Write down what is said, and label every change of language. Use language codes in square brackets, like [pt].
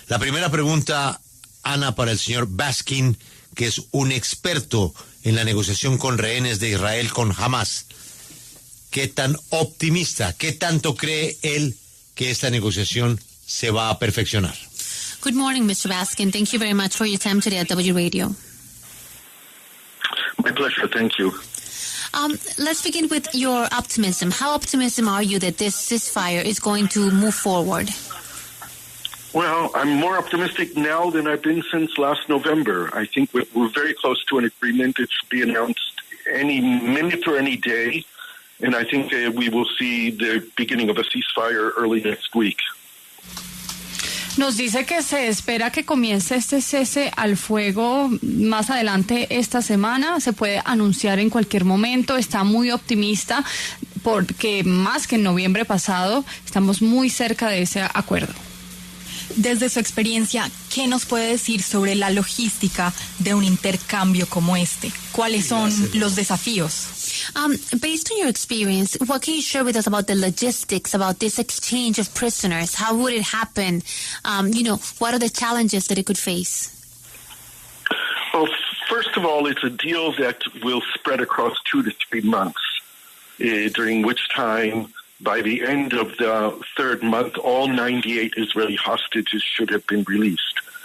[es] La primera pregunta, Ana, para el señor Baskin, que es un experto en la negociación con rehenes de Israel con Hamas. ¿Qué tan optimista, qué tanto cree él que esta negociación se va a perfeccionar? [en] Good morning, Mr. Baskin. Thank you very much for your time today at W Radio. My pleasure. Thank you. Let's begin with your optimism. How optimistic are you that this ceasefire is going to move forward? Well, I'm more optimistic now than I've been since last November. I think we're very close to an agreement. It should be announced any minute or any day. And I think we will see the beginning of a ceasefire early next week. [es] Nos dice que se espera que comience este cese al fuego más adelante esta semana. Se puede anunciar en cualquier momento. Está muy optimista porque más que en noviembre pasado estamos muy cerca de ese acuerdo. Desde su experiencia, ¿qué nos puede decir sobre la logística de un intercambio como este? ¿Cuáles son los desafíos? [en] Based on your experience, what can you share with us about the logistics, about this exchange of prisoners? How would it happen? What are the challenges that it could face? Well, first of all, it's a deal that will spread across 2 to 3 months, during which time, by the end of the third month, all 98 Israeli hostages should have been released.